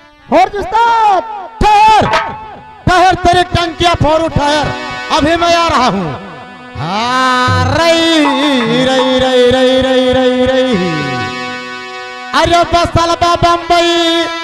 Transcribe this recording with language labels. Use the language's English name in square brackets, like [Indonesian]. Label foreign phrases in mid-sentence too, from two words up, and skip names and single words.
[Hindi] और उस्ताद ठहर ठहर, तेरी टंकियां फोड़ू, ठहर, अभी मैं आ रहा हूँ। हाँ, रई रई रई रई रई रई रई, अरे बसल बम्बई